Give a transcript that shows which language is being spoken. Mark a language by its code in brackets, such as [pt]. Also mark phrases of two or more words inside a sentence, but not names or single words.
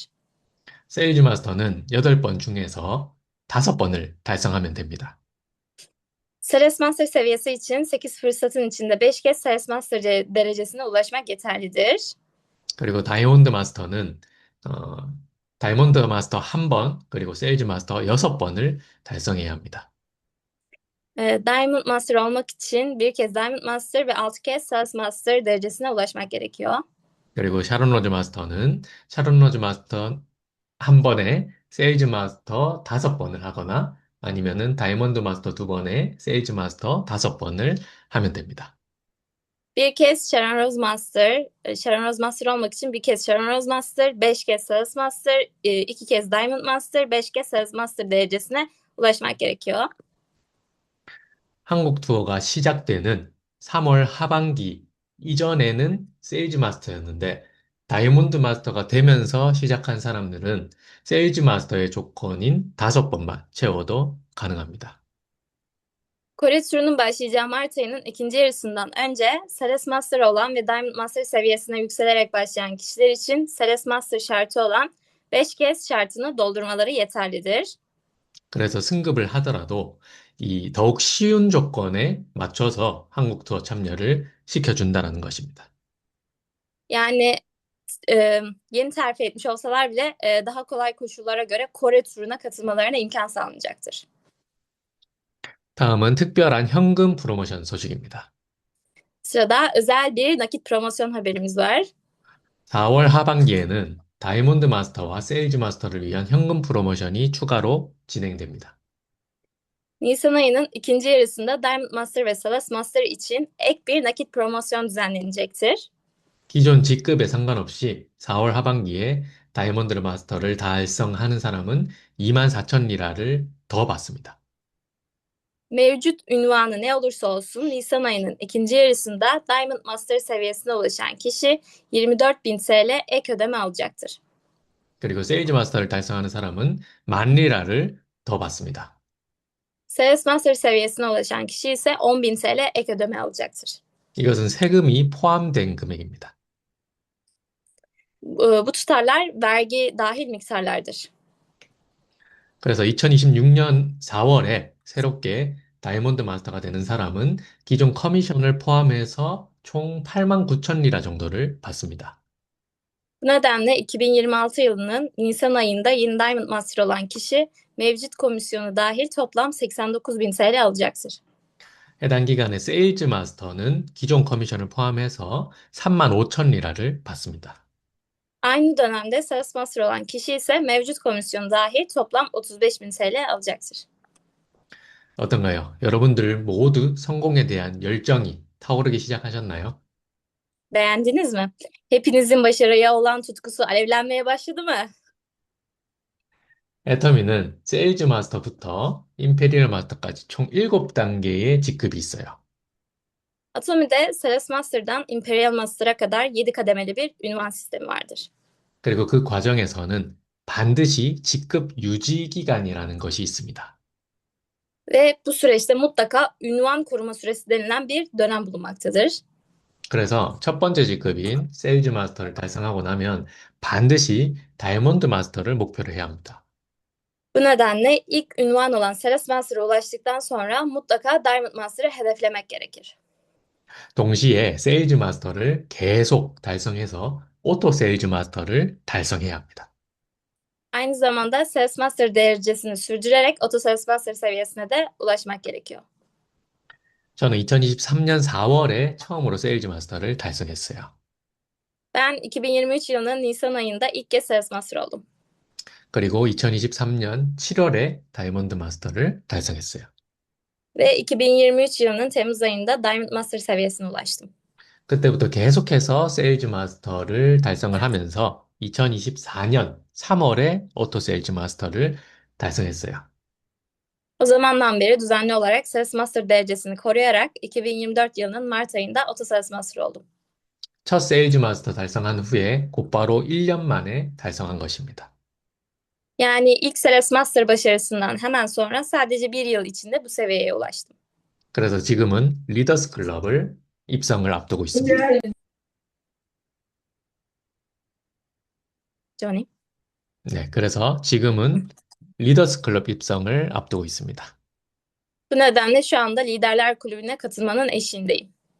[ko] 세일즈 마스터는 8번 중에서 5번을 달성하면 됩니다. [tr] Sales Master seviyesi için 8 fırsatın içinde 5 kez Sales Master derecesine ulaşmak yeterlidir. [ko] 그리고 다이몬드 마스터는 다이몬드 마스터 1번, 그리고 세일즈 마스터 6번을 달성해야 합니다. [tr] Diamond Master olmak için bir kez Diamond Master ve 6 kez Sales Master derecesine ulaşmak gerekiyor. [ko] 그리고 샤론 로즈 마스터는 샤론 로즈 마스터 1번에 세일즈 마스터 5번을 하거나 아니면은 다이몬드 마스터 2번에 세일즈 마스터 5번을 하면 됩니다. [tr] Bir kez Sharon Rose Master, Sharon Rose Master olmak için bir kez Sharon Rose Master, 5 kez Sales Master, 2 kez Diamond Master, 5 kez Sales Master derecesine ulaşmak gerekiyor. [ko] 한국 투어가 시작되는 3월 하반기 이전에는 세일즈 마스터였는데 다이몬드 마스터가 되면서 시작한 사람들은 세일즈 마스터의 조건인 5번만 채워도 가능합니다. [tr] Kore turunun başlayacağı Mart ayının ikinci yarısından önce Sales Master olan ve Diamond Master seviyesine yükselerek başlayan kişiler için Sales Master şartı olan 5 kez şartını doldurmaları yeterlidir. [ko] 그래서 승급을 하더라도 이 더욱 쉬운 조건에 맞춰서 한국 투어 참여를 시켜준다는 것입니다. [tr] Yani yeni terfi etmiş olsalar bile daha kolay koşullara göre Kore turuna katılmalarına imkan sağlanacaktır. [ko] 다음은 특별한 현금 프로모션 소식입니다. [tr] Sırada özel bir nakit promosyon haberimiz var. [ko] 4월 하반기에는 다이몬드 마스터와 세일즈 마스터를 위한 현금 프로모션이 추가로 진행됩니다. [tr] Nisan ayının ikinci yarısında Diamond Master ve Salas Master için ek bir nakit promosyon düzenlenecektir. [ko] 기존 직급에 상관없이 4월 하반기에 다이몬드 마스터를 달성하는 사람은 24,000 리라를 더 받습니다. [tr] Mevcut ünvanı ne olursa olsun Nisan ayının ikinci yarısında Diamond Master seviyesine ulaşan kişi 24.000 TL ek ödeme alacaktır. [ko] 그리고 세일즈 마스터를 달성하는 사람은 10,000 리라를 더 받습니다. [tr] Sales Master seviyesine ulaşan kişi ise 10.000 TL ek ödeme alacaktır. [ko] 이것은 세금이 포함된 금액입니다. [tr] Bu tutarlar vergi dahil miktarlardır. [ko] 그래서 2026년 4월에 새롭게 다이몬드 마스터가 되는 사람은 기존 커미션을 포함해서 총 89,000 리라 정도를 받습니다. [tr] Bu nedenle 2026 yılının Nisan ayında yeni Diamond Master olan kişi mevcut komisyonu dahil toplam 89.000 TL alacaktır. [ko] 해당 기간의 세일즈 마스터는 기존 커미션을 포함해서 35,000 리라를 받습니다. [tr] Aynı dönemde Sales Master olan kişi ise mevcut komisyonu dahil toplam 35.000 TL alacaktır. [ko] 어떤가요? 여러분들 모두 성공에 대한 열정이 타오르기 시작하셨나요? [tr] Beğendiniz mi? Hepinizin başarıya olan tutkusu alevlenmeye başladı mı? [ko] 애터미는 세일즈 마스터부터 임페리얼 마스터까지 총 7단계의 직급이 있어요. [tr] Atomi'de Sales Master'dan Imperial Master'a kadar 7 kademeli bir ünvan sistemi vardır. [ko] 그리고 그 과정에서는 반드시 직급 유지 기간이라는 것이 있습니다. [tr] Ve bu süreçte mutlaka ünvan koruma süresi denilen bir dönem bulunmaktadır. [ko] 그래서 첫 번째 직급인 세일즈 마스터를 달성하고 나면 반드시 다이몬드 마스터를 목표로 해야 합니다. [tr] Bu nedenle ilk ünvan olan Sales Master'a ulaştıktan sonra mutlaka Diamond Master'ı hedeflemek gerekir. [ko] 동시에 세일즈 마스터를 계속 달성해서 오토 세일즈 마스터를 달성해야 합니다. [tr] Aynı zamanda Sales Master derecesini sürdürerek Auto Sales Master seviyesine de ulaşmak gerekiyor. [ko] 저는 2023년 4월에 처음으로 세일즈 마스터를 달성했어요. [tr] Ben 2023 yılının Nisan ayında ilk kez Sales Master oldum. [ko] 그리고 2023년 7월에 다이몬드 마스터를 달성했어요. [tr] Ve 2023 yılının Temmuz ayında Diamond Master seviyesine ulaştım. [ko] 그때부터 계속해서 세일즈 마스터를 달성을 하면서 2024년 3월에 오토 세일즈 마스터를 달성했어요. [tr] O zamandan beri düzenli olarak Sales Master derecesini koruyarak 2024 yılının Mart ayında Auto Sales Master oldum. [ko] 첫 세일즈 마스터 달성한 후에 곧바로 1년 만에 달성한 것입니다. [tr] Yani ilk Sales Master başarısından hemen sonra sadece bir yıl içinde bu seviyeye ulaştım. [ko] 그래서 지금은 리더스 클럽을 입성을 앞두고 있습니다. Johnny. 네, 그래서 지금은 리더스 클럽 입성을 앞두고 있습니다. [tr] Bu nedenle şu anda Liderler Kulübü'ne katılmanın eşiğindeyim.